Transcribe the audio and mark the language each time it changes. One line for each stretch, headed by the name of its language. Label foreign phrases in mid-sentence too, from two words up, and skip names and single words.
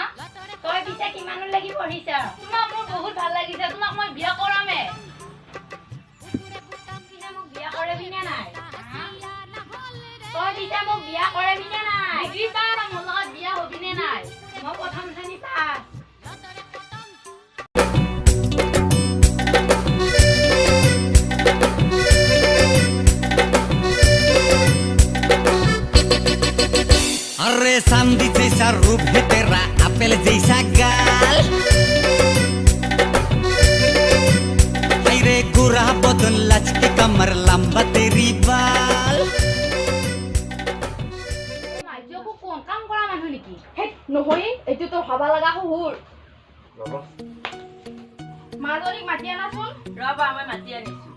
Assamese: তই পিছে কিমানলৈকে পঢ়িছা? তোমাক মোৰ বহুত ভাল লাগিছে, তোমাক মই বিয়া কৰামে। পিছে মোক বিয়া কৰাবি নে নাই? হা? তই পিছে মোক বিয়া কৰাবি নে নাই? ডিগ্ৰী পাছ মোৰ লগত বিয়া হবি নে নাই? মই প্ৰথম শ্ৰেণী পাছ।
Hindi: अरे चांदी जैसा रूप है तेरा एप्पल जैसा गाल रे गोरा बदन लचके कमर लंबा तेरी बाल
Assamese: মাইজকো কোন কাম কৰা মানুহ নেকি? হেট নহয়, এইটো তোৰ হবা লগা শহুৰ। মাজনীক মাতি আনাচোন। ৰবা মই মাতি আনিছো।